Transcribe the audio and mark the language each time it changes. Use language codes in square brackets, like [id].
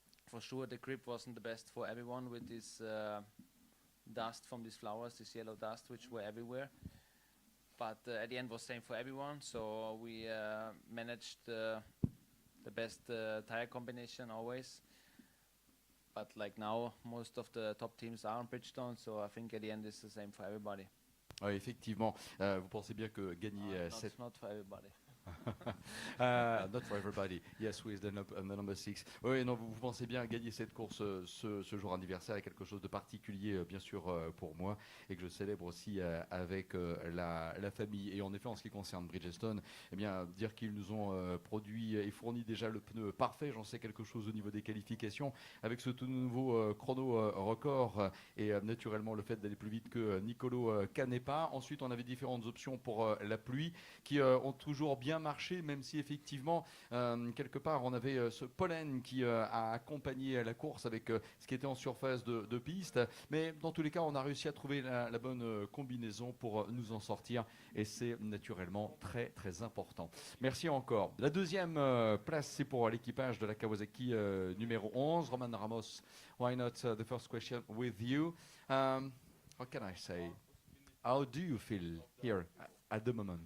[en] For sure, the grip wasn't the best for everyone with this dust from these flowers, this yellow dust, which were everywhere. But at the end was same for everyone. So we managed the best tire combination always. But like now, most of the top teams are on Bridgestone, so I think at the end it's the same for everybody. [fr] Ouais, effectivement, vous pensez bien que gagner cette... [en] Not for everybody. Not for everybody. Yes, with the number 6. [fr] Oui, non, vous pensez bien gagner cette course ce jour anniversaire est quelque chose de particulier, bien sûr, pour moi, et que je célèbre aussi avec la famille. Et en effet, en ce qui concerne Bridgestone, eh bien, dire qu'ils nous ont produit et fourni déjà le pneu parfait, j'en sais quelque chose au niveau des qualifications, avec ce tout nouveau chrono record et naturellement le fait d'aller plus vite que Nicolo Canepa. Ensuite, on avait différentes options pour la pluie qui ont toujours bien marché, même si effectivement quelque part on avait ce pollen qui a accompagné la course avec ce qui était en surface de piste, mais dans tous les cas on a réussi à trouver la bonne combinaison pour nous en sortir, et c'est naturellement très très important. Merci encore. La deuxième place, c'est pour l'équipage de la Kawasaki numéro 11. [en] Roman Ramos, why not the first question with you? How can I say, how do you feel here at the moment?